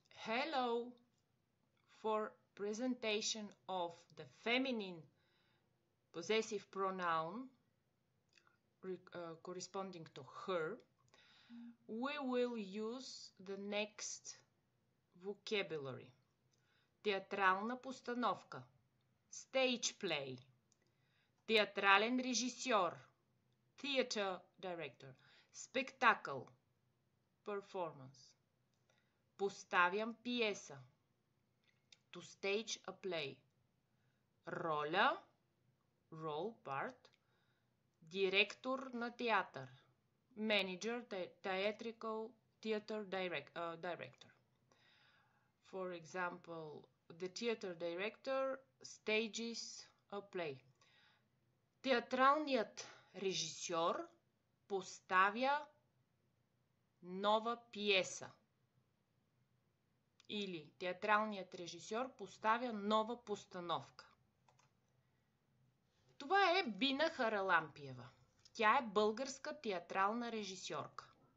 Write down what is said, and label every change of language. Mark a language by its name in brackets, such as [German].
[English] hello for presentation of the feminine possessive pronoun corresponding to her, we will use the next vocabulary. [Bulgarian] Театрална постановка, [English] stage play, [Bulgarian] театрален режисьор, [English] theater director, [Bulgarian] спектакъл, [English] performance. [Bulgarian] Поставям пиеса, [English] to stage a play. Роля, role, part, [Bulgarian] директор на театър, [English] manager, theatrical theater director. For example, the theater director stages a play. [Bulgarian] Театралният режисьор поставя нова пиеса. Или театралният режисьор поставя нова постановка. Това е Бина Харалампиева. Тя е българска театрална режисьорка.